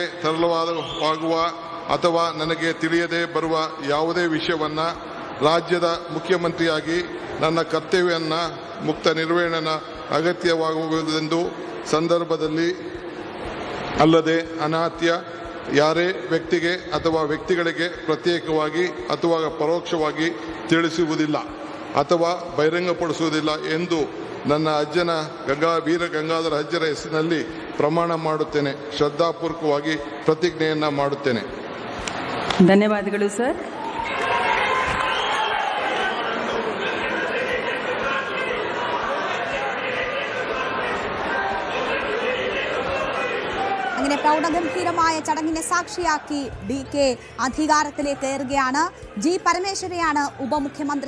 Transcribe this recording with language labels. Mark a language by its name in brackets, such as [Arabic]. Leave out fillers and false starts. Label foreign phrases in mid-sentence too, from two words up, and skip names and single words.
[Kannada] ತರಲಾಗುವ ಅಥವಾ ನನಗೆ ತಿಳಿಯದೆ ಬರುವ ಯಾವುದೇ ವಿಷಯವನ್ನ ರಾಜ್ಯದ ಮುಖ್ಯಮಂತ್ರಿಯಾಗಿ ನನ್ನ ಕರ್ತವ್ಯವನ್ನ ಮುಕ್ತ ನಿರ್ವಹಣೆ ಅಗತ್ಯವಾಗುವುದೆಂದು ಸಂದರ್ಭದಲ್ಲಿ ಅಲ್ಲದೆ ಅನಾತ್ಯ ಯಾರೇ ವ್ಯಕ್ತಿಗೆ ಅಥವಾ ವ್ಯಕ್ತಿಗಳಿಗೆ ಪ್ರತ್ಯೇಕವಾಗಿ ಅಥವಾ ಪರೋಕ್ಷವಾಗಿ ತಿಳಿಸುವುದಿಲ್ಲ ಅಥವಾ ಬಹಿರಂಗಪಡಿಸುವುದಿಲ್ಲ ಎಂದು ನನ್ನ ಅಜ್ಜನ ವೀರ ಗಂಗಾಧರ ಅಜ್ಜರ ಹೆಸರಿನಲ್ಲಿ ಪ್ರಮಾಣ ಮಾಡುತ್ತೇನೆ. ಶ್ರದ್ಧಾಪೂರ್ವಕವಾಗಿ ಪ್ರತಿಜ್ಞೆಯನ್ನ ಮಾಡುತ್ತೇನೆ. ಧನ್ಯವಾದಗಳು ಸರ್. [Malayalam] അങ്ങനെ പ്രൗഢഗംഭീരമായ ചടങ്ങിനെ സാക്ഷിയാക്കി ഡി കെ അധികാരത്തിലേക്ക് കയറുകയാണ്. ജി പരമേശ്വരയാണ് ഉപമുഖ്യമന്ത്രി.